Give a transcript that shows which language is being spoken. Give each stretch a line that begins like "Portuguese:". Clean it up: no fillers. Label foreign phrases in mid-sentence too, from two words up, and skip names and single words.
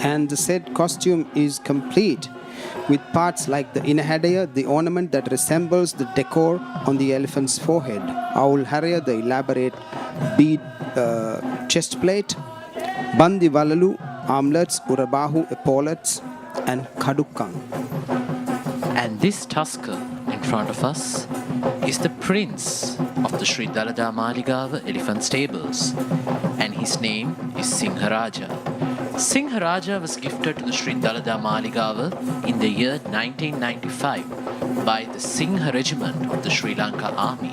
English: the said costume is complete, with parts like the inner headgear, the ornament that resembles the decor on the elephant's forehead, owl harrier, the elaborate bead chest plate,
Sinhala: බැඳි වළලු,
English: armlets, urabahu epaulets, and kadukang. And this tusker in front of us is the prince of the Sri Dalada Maligawa elephant stables, and his name is Sinharaja. Sinharaja was gifted to the Sri Dalada Maligawa in the year 1995 by the Singha regiment of the Sri Lanka army.